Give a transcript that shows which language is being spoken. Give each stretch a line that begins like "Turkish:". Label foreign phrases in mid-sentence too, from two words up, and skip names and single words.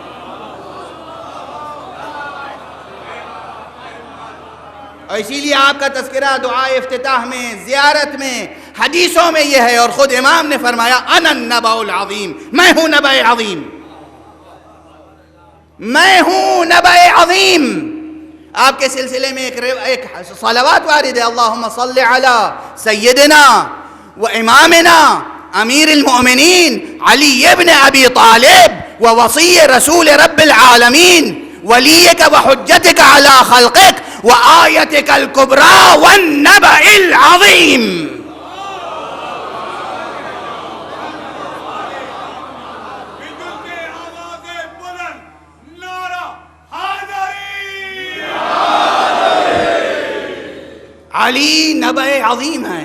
Urdu: اور اسی لیے آپ کا تذکرہ دعائے افتتاح میں، زیارت میں، حدیثوں میں یہ ہے، اور خود امام نے فرمایا
Arabic: انا النبأ العظیم،
Urdu: میں ہوں نبأ عظیم، میں ہوں نبأ عظیم۔ آپ کے سلسلے میں ایک صلوات وارد ہے،
Arabic: اللہم صل علی سیدنا و امامنا امیر المؤمنین علی ابن ابی طالب و وصی رسول رب العالمین ولیک و حجتک علی خلقک و آیتک الکبریٰ والنبأ العظیم۔
Urdu: علی نبأ عظیم ہے۔